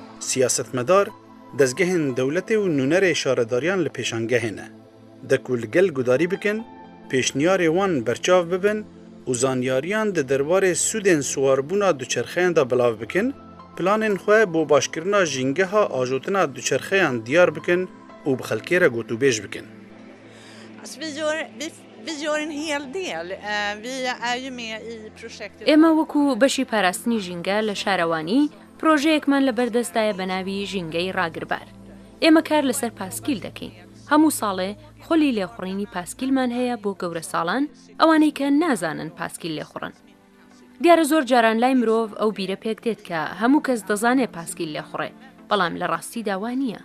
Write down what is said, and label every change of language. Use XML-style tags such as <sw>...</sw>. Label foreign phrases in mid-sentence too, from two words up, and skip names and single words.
<ku>سیاستمدار دەستگەهên dewletê û nûnerê şaredaryan li pêşangehê ne. De ku li gel gudarî bikin, pêşniyarê wan berçav bibin û zanyariyan di derbarê sûdên siwarbûna duçerxeyan da bilav bikin, planên xwe bo başkirina jîngeha ajotina duçerxeyan diyar bikin û bi xelkê re gotûbêj bikin.</ku> <sv>Vi gör en hel del. Vi är ju med i projektet.</sv> <ckb>ئێمە وەکو بەشی پاراستنی ژینگە لە شارەوانی پرۆژەیەکمان لە بەردەستایە بە ناوی ژینگەی ڕاگربار. ئێمە کار لەسەر پاسکیل دەکەین. هەموو ساڵێ خۆلی لێخوڕینی پاسکیلمان هەیە بۆ گەورە ساڵان ئەوانەی کە نازانن پاسکیل لێخوڕن. دیارە زۆر جاران لای مرۆڤ ئەو بیرە پێک دێت کە هەموو کەس دەزانێت پاسکیل لێخوڕێ، بەڵام لە ڕاستی داوا نییە.</ckb>